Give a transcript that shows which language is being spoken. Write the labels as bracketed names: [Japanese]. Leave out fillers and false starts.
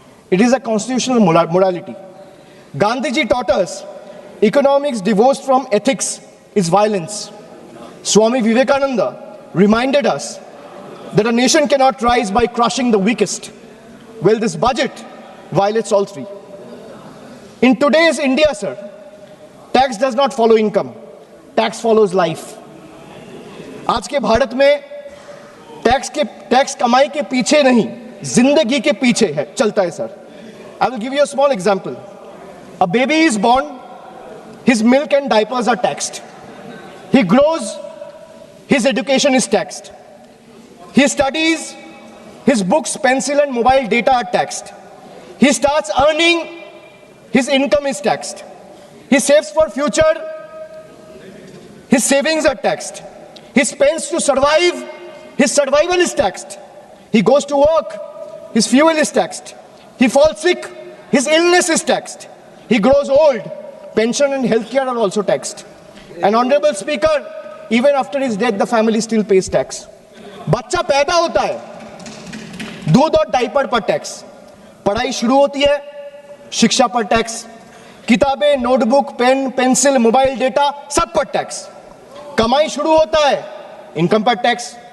[English] It is a constitutional morality. Gandhi ji taught us economics divorced from ethics is violence. Swami Vivekananda reminded us that a nation cannot rise by crushing the weakest. Well, this budget violates all 3. In today's India, sir, tax does not follow income. Tax follows life. [Hindi] आज के भारत में tax कमाई के पीछे नहीं, जिंदगी के पीछे है, चलता है sir. [English] I will give you a small example. A baby is born, his milk and diapers are taxed. He grows, his education is taxed. He studies, his books, pencil and mobile data are taxed. He starts earning, his income is taxed. He saves for future, his savings are taxed. He spends to survive, his survival is taxed. He goes to work, his fuel is taxed. He falls sick, his illness is taxed. He grows old, pension and healthcare are also taxed. And Honorable Speaker, even after his death, the family still pays tax. [Hindi] बच्चा पैदा होता है, दूध और diaper पर tax, पढ़ाई शुरू होती है, शिक्षा पर टैक्स, किताबें, notebook, pen, pencil, mobile data सब पर टैक्स, कमाई शुरू होता है, इनकम पर टैक्स,